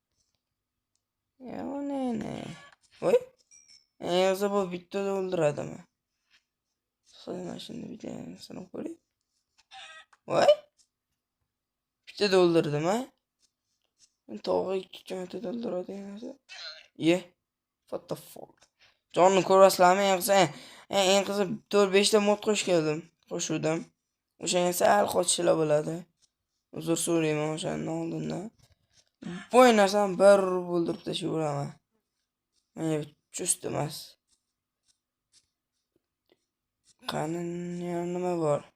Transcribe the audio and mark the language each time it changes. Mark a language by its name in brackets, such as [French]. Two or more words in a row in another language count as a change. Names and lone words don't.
[Uzbek] Ne. Voy. Yozsa bu bittada o'ldiradimi? Mana shuni bitta sanab ko'ring. Voy. Bittada o'ldirdimi? Tog'i ikki marta o'ldiradigan narsa. [English] What the fuck? [Uzbek] Jonni ko'rasizlarmi? Eng qizi 4-5 ta mod qo'shuvdim. O'shanga sal qochishlar bo'ladi. Uzr so'rayman o'shandan oldindan. Bu narsani bir o'ldirib tashlayveraman. Menga chust emas. Qani nima bor?